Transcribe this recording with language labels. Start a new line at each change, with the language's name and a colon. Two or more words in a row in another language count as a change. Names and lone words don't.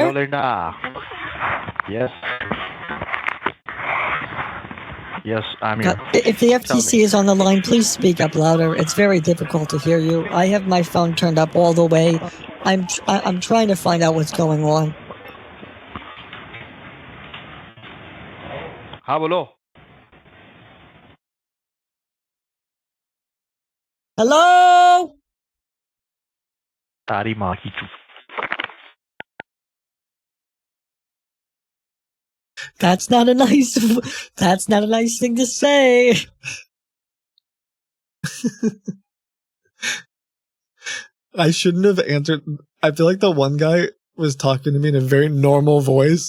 English: Hello, Linda. Yes. Yes, I'm here. If the FTC is on the line, please speak up louder. It's very difficult to hear you. I have my phone turned up all the way. I'm trying to find out what's going on.
Hindi: हाँ बोलो.
English: Hello?
Hindi: तारी माँ की चुप.
English: That's not a nice thing to say. I shouldn't have answered. I feel like the one guy was talking to me in a very normal voice.